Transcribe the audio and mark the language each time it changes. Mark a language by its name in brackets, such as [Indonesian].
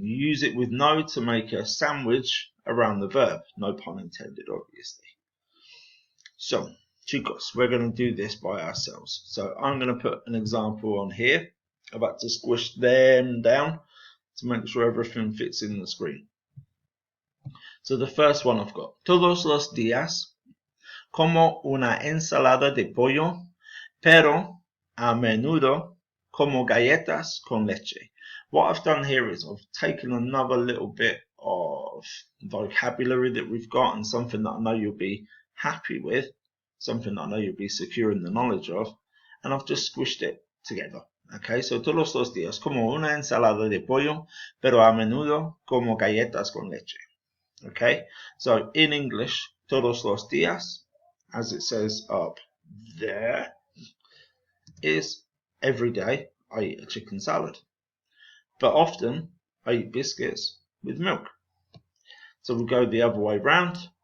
[English] You use it with no to make a sandwich around the verb. No pun intended, obviously. So, chicos, we're going to do this by ourselves. So I'm going to put an example on here. I've had to squish them down to make sure everything fits in the screen. So the first one I've got. [Spanish] Todos los días como una ensalada de pollo, pero a menudo como galletas con leche. [English] What I've done here is I've taken another little bit of vocabulary that we've got and something that I know you'll be happy with, something that I know you'll be secure in the knowledge of, and I've just squished it together. [Spanish] Okay, so todos los días como una ensalada de pollo, pero a menudo como galletas con leche. [English] Okay, so in English, [Spanish] todos los días, [English] as it says up there, is every day I eat a chicken salad. But often I eat biscuits with milk. So we go the other way round.